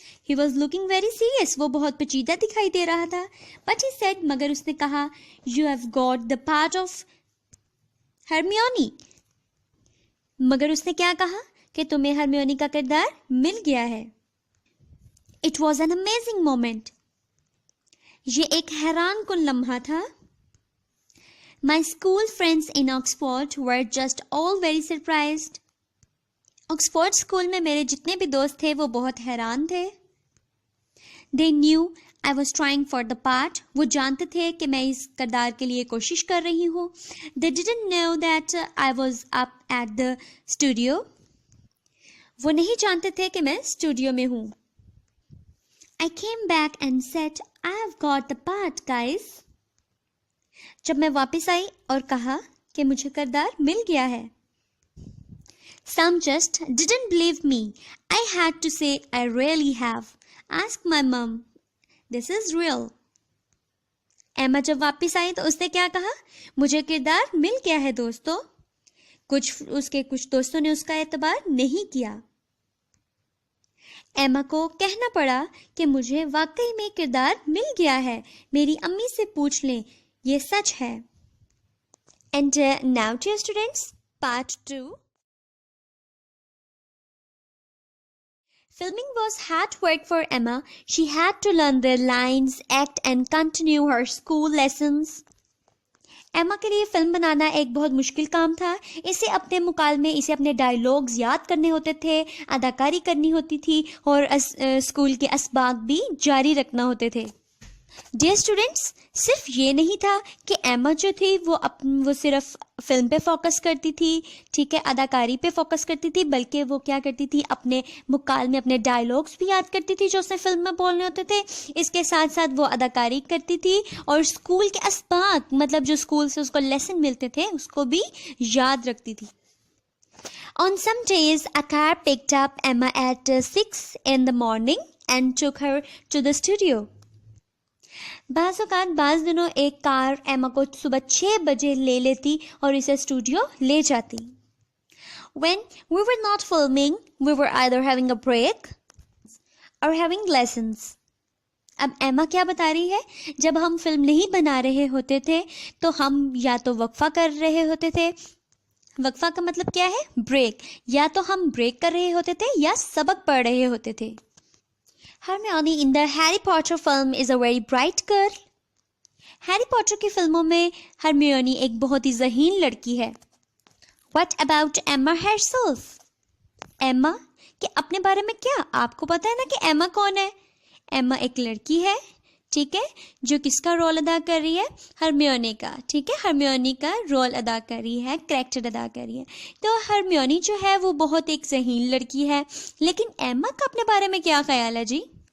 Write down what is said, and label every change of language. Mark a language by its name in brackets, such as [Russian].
[English] He was looking very serious. [Hindi] वो बहुत पेचीदा दिखाई दे रहा था. [English] But he said, [Hindi] मगर उसने कहा, [English] You have got the part of Hermione. [Hindi] मगर उसने क्या कहा कि तुम्हें हरमियोनी का किरदार मिल गया है. [English] It was an amazing moment. [Hindi] ये एक हैरान कुन लम्हा था. [English] My school friends in Oxford were just all very surprised. [Hindi] Oxford school में मेरे जितने भी दोस्त थे वो बहुत हैरान थे. [English] They knew I was trying for the part. [Hindi] वो जानते थे कि मैं इस किरदार के लिए कोशिश कर रही हूँ. [English] They didn't know that I was up at the studio. [Hindi] वो नहीं जानते थे कि मैं स्टूडियो में हूँ. [English] I came back and said, I have got the part, guys. [Hindi] जब मैं वापस आई और कहा कि मुझे किरदार मिल गया है. [English] Some just didn't believe me. I had to say I really have. Ask my mom. This is real. [Hindi] एमा जब वापस आई तो उसने क्या कहा? मुझे किरदार मिल गया है दोस्तों. कुछ दोस्तों ने उसका एतबार नहीं किया. एमा को कहना पड़ा कि मुझे वाकई में किरदार मिल गया है. मेरी अम्मी से पूछ लें, ये सच है. [English] And now, dear students, part 2. Filming was hard work for Emma. She had to learn their lines, act and continue her school lessons. [Hindi] एमा के लिए फिल्म बनाना एक बहुत मुश्किल काम था. इसे अपने मुकालमे, इसे अपने डायलॉग्स याद करने होते थे, अदाकारी करनी होती थी और स्कूल के असबाक भी जारी रखना होते थे. [English] dear students, [Hindi] सिर्फ ये नहीं था कि एमा जो थी वो सिर्फ फिल्म पे फोकस करती थी, ठीक है, अदाकारी पे फोकस करती थी, बल्कि वो क्या करती थी, अपने मुकालमे, अपने डायलॉग्स भी याद करती थी जो उसने फिल्म में बोलने होते थे. इसके साथ साथ वो अदाकारी करती थी और स्कूल के असबाक, मतलब जो स्कूल से उसको लेसन मिलते थे, उसको भी याद रखती थी. [English] On some days, a car picked up Emma at 6 in the morning and took her to the studio. [Hindi] बाज़ दिनों एक कार एमा को सुबह 6 बजे ले लेती और इसे स्टूडियो ले जाती. [English] When we were not filming, we were either having a break or having lessons. [Hindi] अब एमा क्या बता रही है? जब हम फिल्म नहीं बना रहे होते थे तो हम या तो वक्फा कर रहे होते थे. वक्फा का मतलब क्या है? ब्रेक. या तो हम ब्रेक कर रहे होते थे या सबक पढ़ रहे होते थे. [English] Hermione in the Harry Potter film is a very bright girl. [Hindi] Harry Potter की फिल्मों में हरमियोनी एक बहुत ही ज़हीन लड़की है. [English] What about Emma herself? [Hindi] एमा के अपने बारे में क्या? आपको पता है ना कि एमा कौन है? एमा एक लड़की है, ठीक है, जो किसका रोल अदा कर रही है? हरमियोनी का, ठीक है, हरमियोनी का रोल अदा कर रही है, कैरेक्टर अदा कर रही है. तो हरमियोनी जो है वो बहुत एक ज़हीन लड़की है. लेकिन एमा का अपने बारे में क्या ख्याल है जी?